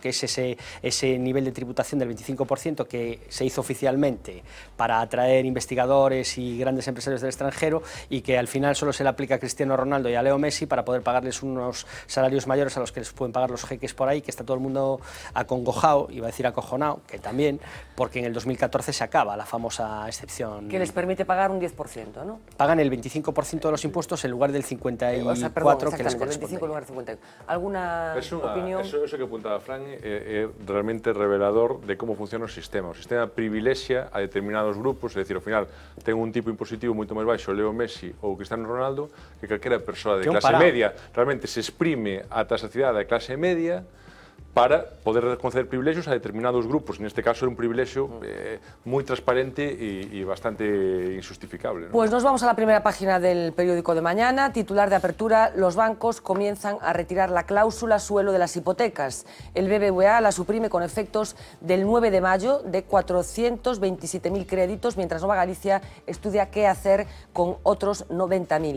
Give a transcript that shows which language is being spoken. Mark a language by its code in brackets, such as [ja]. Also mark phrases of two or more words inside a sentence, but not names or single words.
[es] Que es ese nivel de tributación del 25% que se hizo oficialmente para atraer investigadores y grandes empresarios del extranjero y que al final solo se le aplica a Cristiano Ronaldo y a Leo Messi para poder pagarles unos salarios mayores a los que les pueden pagar los jeques por ahí, que está todo el mundo acongojado, iba a decir acojonado, que también, porque en el 2014 se acaba la famosa excepción. Que les permite pagar un 10%, ¿no? Pagan el 25% de los impuestos en lugar del 54% que les corresponde. En lugar del 51. ¿Alguna opinión? [gl] Eso que apuntaba Fran é realmente revelador de como funciona o sistema. O sistema privilexia a determinados grupos, é dicir, ao final ten un tipo impositivo moito máis baixo Leo Messi ou Cristiano Ronaldo que calquera persoa de clase media. Realmente se exprime ata a saciedade da clase media para poder conceder privilexios a determinados grupos. [es] En este caso era un privilegio muy transparente y bastante injustificable, ¿no? Pues nos vamos a la primera página del periódico de mañana. Titular de apertura: los bancos comienzan a retirar la cláusula suelo de las hipotecas. El BBVA la suprime con efectos del 9 de mayo de 427.000 créditos, mientras Nova Galicia estudia qué hacer con otros 90.000.